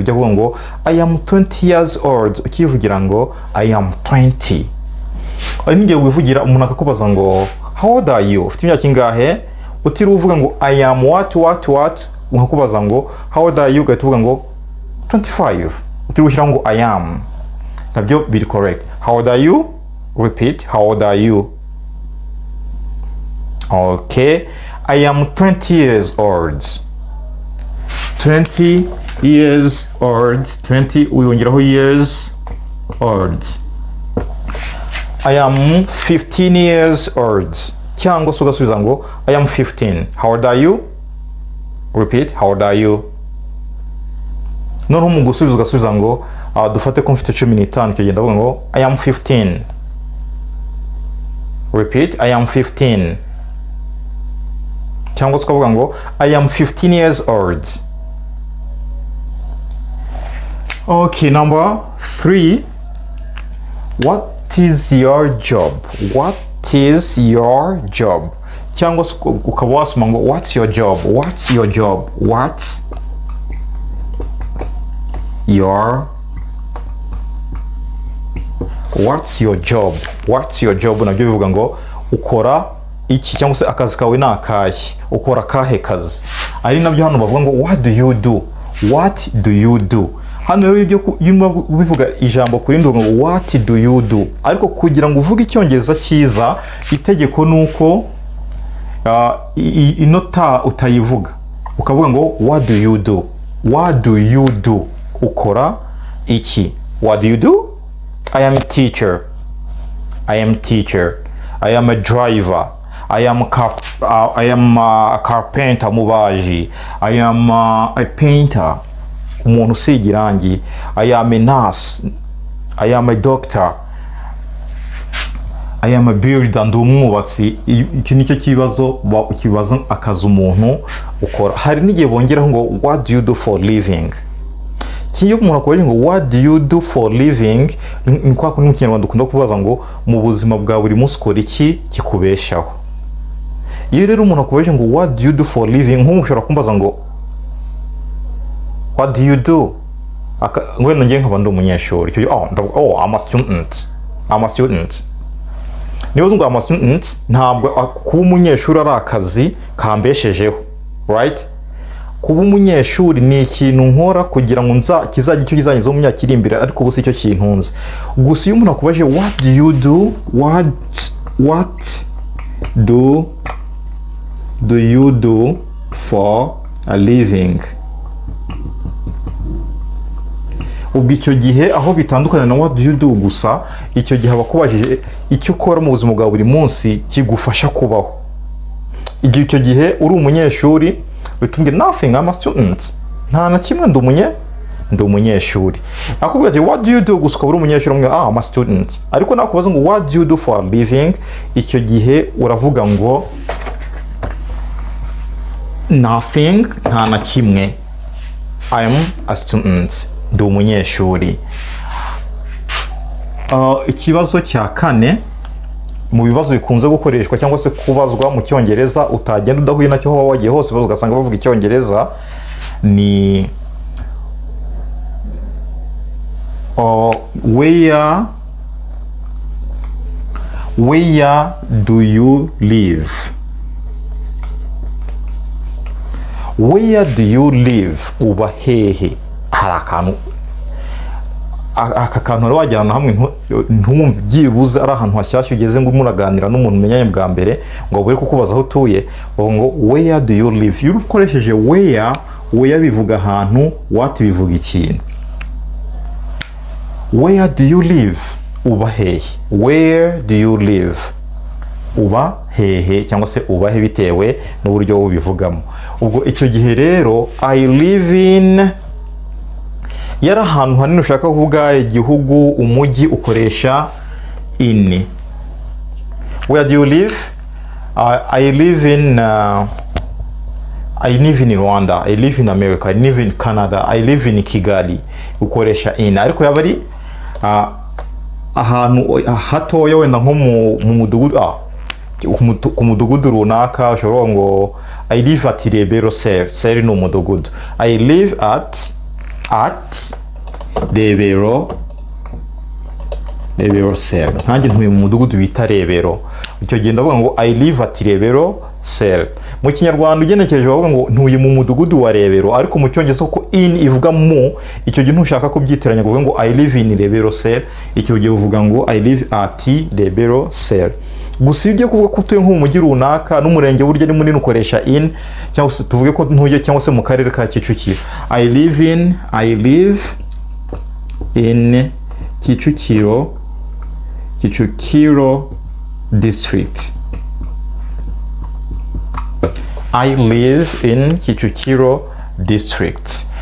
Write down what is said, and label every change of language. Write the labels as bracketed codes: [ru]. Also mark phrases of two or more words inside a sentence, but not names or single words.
[rw] Ujya kuvuga ngo [en] I am 20 years old, [rw] ukivugira ngo [en] I am 20. [rw] Ari ngiye wivugira umuntu akakubaza ngo [en] how old are you, [rw] ufite imyaka ingahe, utiriwe uvuga ngo [en] I am what, [rw] ukakubaza ngo [en] how old are you, [rw] ugahita uvuga ngo 25, utiriwe ushyira ngo I am, nabyo biri [en] correct. How old are you? Repeat, how old are you? Okay, I am 20 years old. 20 years old. 20 uyongeraho years old. I am 15 years old. [rw] Cyangwa se ugasubiza ngo [en] I am 15. How old are you? Repeat, how old are you? [rw] Noneho mu gusubiza ugasubiza ngo dufate ko mfite 15, icyo genda avuga ngo [en] I am 15. Repeat, I am 15. [rw] Cyangwa se ukavuga ngo [en] I am 15 years old. Okay, number 3. What is your job? What is your job? Cyangwa se ukaba wasoma ngo what's your job? What's your job? What's your job? What's your job? [rw] Nabyo bivuga ngo ukora iki, cyangwa se akazi kawe ni akahe, ukora kahe kazi. Ari nabyo hano bavuga ngo [en] what do you do? What do you do? [rw] Hano rero ibyo bivuga ijambo kuri ndo ngo [en] what do you do, [rw] ariko kugira ngo uvuge icyongereza cyiza itegeko nuko inota utayivuga, ukavuga ngo [en] what do you do? What do you do? [rw] Ukora iki? [en] What do you do? I am a teacher. I am teacher. I am a driver. I am a carpenter, mubaji. I am a painter, [rw] umuntu usiga irangi. [en] I am a nurse. I am a doctor. I am a builder, [rw] ndi umwubatsi. Iki nicyo kibazo ukibaza akazi umuntu ukora. Hari n'igihe bongeraho ngo [en] what do you do for living? [rw] Kiyo umuntu akubwira ngo [en] what do you do for living, [rw] ni kwa kundi mu Kinyarwanda ukunda kubaza ngo mu buzima bwa buri munsi ukora iki kikubeshaho. Iyo rero umuntu akubwira ngo [en] what do you do for living, [rw] nk'umuntu ushobora kumbaza ngo [en] what do you do? [rw] Ngo ngiye nkaba ndi umunyeshuri. [en] I'm a student. I'm a student. [rw] Niba ngo [en] I'm a student, [rw] ntabwo kuba umunyeshuri ari akazi kambeshejeho, right? Kuba umunyeshuri ni ikintu nkora kugira ngo kizajya icyo kizangiza mu myaka iri imbere, ariko ubu si cyo kintunze. Gusa iyo umuntu akubaje [en] what do you do? What do you do for a living? [rw] Ubwo icyo gihe aho bitandukana na [en] what do you do [rw] gusa, icyo gihe abakubajije icyo ukora mu buzima bwa buri munsi kigufasha kubaho. Igihe icyo gihe uri umunyeshuri bitumwe nothing, [en] I'm a student. [rw] Nta na kimwe ndi umunyeshuri. Akubwira ati [en] what do you do [rw] gusa ukaba uri umunyeshuri umwe [en] I'm a student. [rw] Ariko nakubaza ngo [en] what do you do for a living, [rw] icyo gihe uravuga ngo nothing, nta na kimwe. [en] I'm a student. [rw] Ndi umunyeshuri. Ikibazo cya kane mu bibazo bikunze gukoreshwa cyangwa se kubazwa mu Cyongereza utagenda udahuye nacyo aho wagiye hose ugasanga bavuga Icyongereza ni [en] where do you live? Where do you live? [rw] Uba hehe? Hari akantu aka kantu wajyana hamwe ntumve byibuze ari ahantu hashyashya ugeze ngo muraganira n'umuntu umenyanye bwa mbere ngo buri kukubaza aho utuye ngo [en] where do you live. [rw] Iyo ukoresheje where bivuga ahantu, what bivuga ikintu. [en] Where do you live? [rw] Uba hehe? [en] Where do you live? [rw] Uba hehe cyangwa se ubahe bitewe n'uburyo ubivugamo. Ubwo icyo gihe rero [en] I live in [rw] yari ahantu hanini ushaka kuvuga igihugu, umujyi, ukoresha in. [en] Where do you live? I live in Rwanda, I live in America, I live in Canada, I live in Kigali, ukoresha in. [rw] Ariko yaba ari ahantu hatoya wenda nko mu mudugudu, ku mudugudu runaka ushobora ngo [en] I live at Rebero Sel [rw] ni umudugudu. [en] I live at Rebero Sel. [rw] Nkanjye ntuye mu mudugudu bita Rebero. Icyo gihe ndavuga ngo [en] I live at Rebero Sel. [rw] Mu Kinyarwanda ugenekereje bavuga ngo ntuye mu mudugudu wa Rebero, ariko mu Cyongereza ko in ivuga mu, icyo gihe ntushaka kubyitiranya kuvuga ngo [en] I live in Rebero Sel, [rw] icyo gihe uvuga ngo [en] I live at Rebero Sel. [rw] Gusa iyo kuvuga ko utuye nko mu mujyi runaka n'umurenge burya ni munini ukoresha in, cyangwa se tuvuge ko ntuye cyangwa se mu karere ka Kicukiro, [en] I live in Kicukiro district. I live in Kicukiro district.